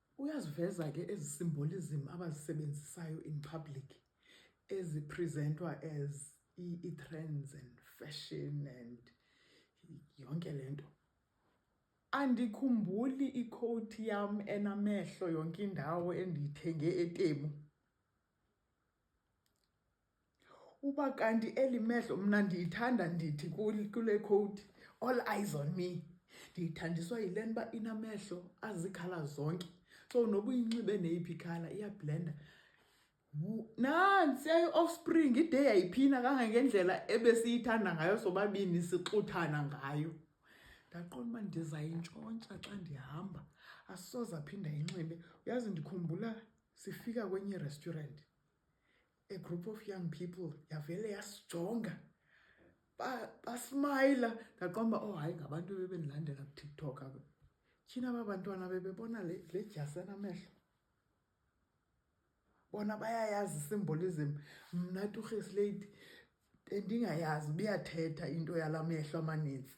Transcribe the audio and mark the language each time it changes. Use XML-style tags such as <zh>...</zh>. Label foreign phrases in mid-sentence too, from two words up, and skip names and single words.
<xh>Uyaziveza ke ezi symbolism abazisebenzisayo</xh> <en>in public</en> <xh>ezipresentwa as i-</xh> <en>trends and fashion</en> <xh>and yonke lento. Andikhumbuli icoat yam enamehlo yonke indawo endiyithenge eTemu. Uba kanti elimehlo mna ndiyithanda ndithi kule coat,</xh> <en>all eyes on me.</en> <xh>Ndiyithandiswa yile nto uba inamehlo azikhala zonke. So noba uyinxibe neyiphi ikhala iyablenda. Nansi i-Offspring ide yayiphina kangangendlela ebesiyithanda ngayo sobabini sixuthana ngayo. Ndaqonda uba ndizayintshontsha xa ndihamba, asoze aphinda ayinxibe. Uyazi ndikhumbula sifika kwenye restaurant,</xh> <en>a group of young people</en> <xh>yavele yasijonga, basmayila. Ndaqonda uba oh hayi ngabantu bebendilandela kuTikTok aba. Tyhini aba bantwana bebebona le dyasi enamehlo. Bona bayayazi symbolism. Mna Tugeslate ndingayazi uba iyathetha into yala mehlo amanintsi.</xh>